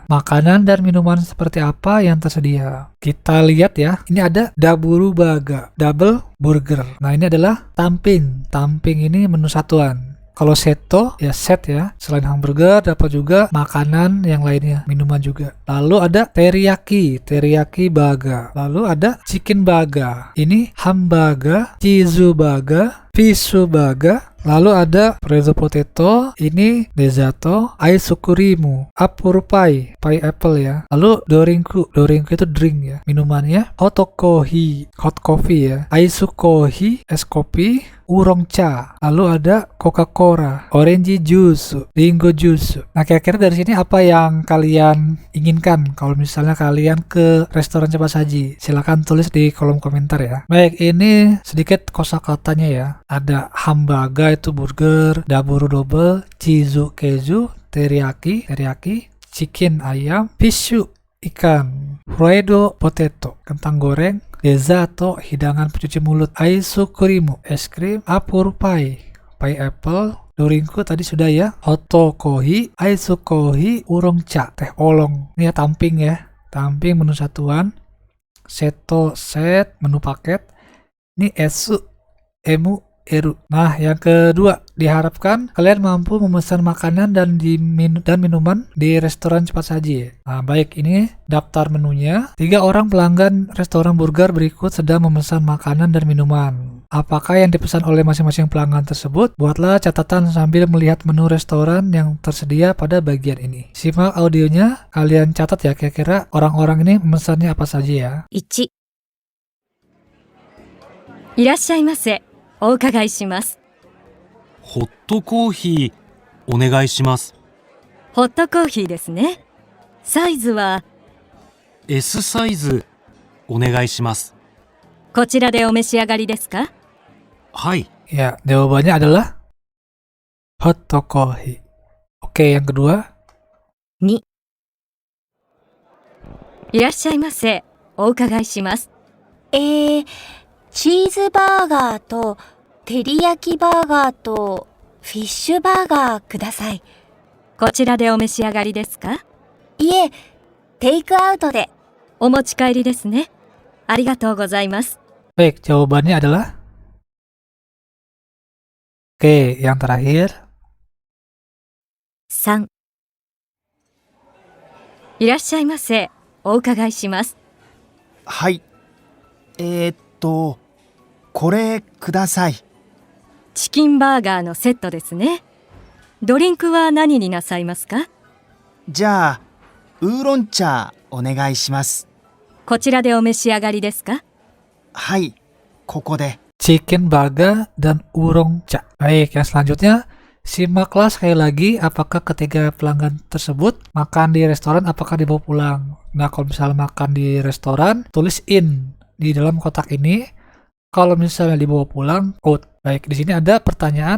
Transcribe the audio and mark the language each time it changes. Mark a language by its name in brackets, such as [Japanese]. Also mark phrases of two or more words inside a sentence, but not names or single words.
[Indonesian] Makanan dan minuman seperti apa yang tersedia? Kita lihat ya, ini ada [Japanese] ダブルバーガー, [English] double burger. [Indonesian] Nah, ini adalah tamping. Tamping ini menu satuan. Kalau seto, ya set ya. Selain hamburger, dapat juga makanan yang lainnya, minuman juga. Lalu ada teriyaki, [Japanese] 照り焼きバーガー. [Indonesian] Lalu ada [Japanese] チキンバーガー. [Indonesian] Ini hambaga, [Japanese] チーズバーガー, フィッシュバーガー. [Indonesian] Lalu ada [Japanese] ポテト, [Indonesian] ini desato, aisukurimu, apurupai, pineapple ya. Lalu dorinku, dorinku itu drink ya, minumannya hotokohi, [English] hot coffee [Indonesian] ya, aisukohi, es kopi, [Japanese] ウーロン茶. [Indonesian] Lalu ada Coca-Cola, [English] orange juice, [Japanese] りんごジュース. [Indonesian] Nah, kira-kira dari sini apa yang kalian inginkan kalau misalnya kalian ke restoran cepat saji? Silahkan tulis di kolom komentar ya. Baik, ini sedikit kosakatanya ya. Ada hambaga itu burger, daburu double, chizu keju, teriyaki, chicken ayam, fishu ikan, [Japanese] フライドポテト, [Indonesian] kentang goreng, desato hidangan pencuci mulut, aisukurimu es krim, apurupai pineapple, dorinku tadi sudah ya, hotokohi, aisukohi, [Japanese] ウーロン茶, [Indonesian] teh olong. Ini ya tamping ya, tamping menu satuan, seto [English] set menu [Indonesian] paket, ini [Japanese] エス、エム、エル. [Indonesian] Nah, yang kedua, diharapkan kalian mampu memesan makanan dan minuman di restoran cepat saji. Nah, baik, ini daftar menunya. 3 orang pelanggan restoran burger berikut sedang memesan makanan dan minuman. Apakah yang dipesan oleh masing-masing pelanggan tersebut? Buatlah catatan sambil melihat menu restoran yang tersedia pada bagian ini. Simak audionya, kalian catat ya kira-kira orang-orang ini memesannya apa saja ya. [Japanese] 1、いらっしゃいませ。お伺いします。ホットコーヒーお願いします。ホットコーヒーですね。サイズは S サイズお願いします。こちらでお召し上がりですか？はい。 [Indonesian] Ya, jawabannya adalah [English] hot coffee. [Indonesian] Oke, yang kedua. [Japanese] 2、いらっしゃいませ。お伺いします。チーズバーガーと照り焼きバーガーとフィッシュバーガーください。こちらでお召し上がりですか？いえ、テイクアウトで。お持ち帰りですね。ありがとうございます。 [Indonesian] Baik, jawabannya adalah Oke, yang terakhir. [Japanese] 3、いらっしゃいませ。お伺いします。はい。これください。チキンバーガーのセットですね。ドリンクは何になさいますか？じゃあ、ウーロン茶お願いします。こちらでお召し上がりですか？はい、ここで。チキンバーガー [Indonesian] dan [Japanese] ウーロン茶. [Indonesian] Baik, yang selanjutnya simaklah sekali lagi apakah ketiga pelanggan tersebut makan di restoran apakah dibawa pulang. Nah, kalau misalnya makan di restoran, tulis in di dalam kotak ini. Kalau misalnya dibawa pulang, out. Baik, di sini ada pertanyaan.